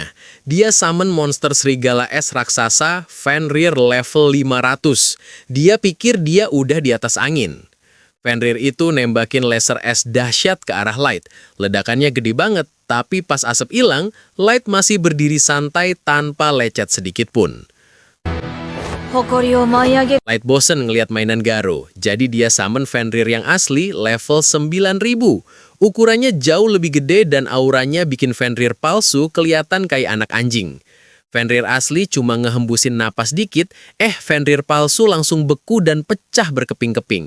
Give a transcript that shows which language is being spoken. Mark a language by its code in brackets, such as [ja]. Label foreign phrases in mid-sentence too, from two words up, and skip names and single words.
[id] Dia summon monster serigala es raksasa Fenrir level 500. Dia pikir dia udah di atas angin. Fenrir itu nembakin laser es dahsyat ke arah Light. Ledakannya gede banget, tapi pas asap hilang, Light masih berdiri santai tanpa lecet sedikit pun. [ja] 誇りを舞い上げ [id] Light bosen ngeliat mainan Garo, jadi dia summon Fenrir yang asli level 9000. Ukurannya jauh lebih gede dan auranya bikin Fenrir palsu kelihatan kayak anak anjing. Fenrir asli cuma ngehembusin napas dikit, Fenrir palsu langsung beku dan pecah berkeping-keping.